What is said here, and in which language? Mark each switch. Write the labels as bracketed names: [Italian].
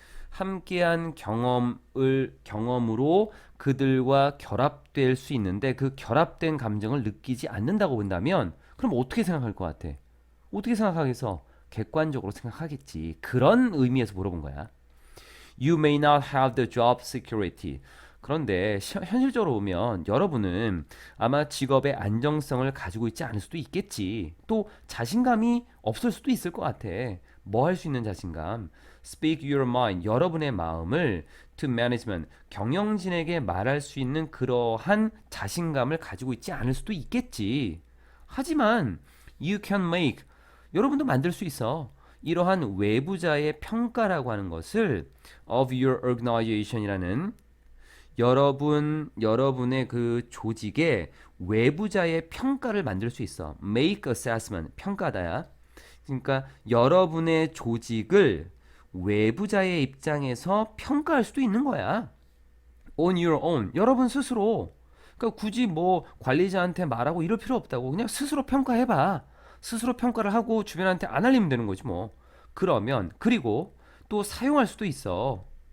[Korean] 함께한 경험으로 그들과 결합될 수 있는데 그 결합된 감정을 느끼지 않는다고 본다면 그럼 어떻게 생각할 것 같아? 어떻게 생각하겠어? 객관적으로 생각하겠지. 그런 의미에서 물어본 거야. [English] You may not have the job security. [Korean] 그런데 현실적으로 보면 여러분은 아마 직업의 안정성을 가지고 있지 않을 수도 있겠지. 또 자신감이 없을 수도 있을 것 같아. 뭐 할 수 있는 자신감? Speak your mind. 여러분의 마음을 to management. 경영진에게 말할 수 있는 그러한 자신감을 가지고 있지 않을 수도 있겠지. [English] 하지만 you can make. [Korean] 여러분도 만들 수 있어. 이러한 외부자의 평가라고 하는 것을 of your organization 이라는 여러분의 그 조직의 외부자의 평가를 만들 수 있어. make assessment 평가다야. 그러니까 여러분의 조직을 외부자의 입장에서 평가할 수도 있는 거야. [English] on your own. 여러분 스스로. [Korean] 그러니까 굳이 뭐 관리자한테 말하고 이럴 필요 없다고. 그냥 스스로 평가해봐. 스스로 평가를 하고 주변한테 안 알리면 되는 거지 뭐. 그러면 그리고 또 사용할 수도 있어.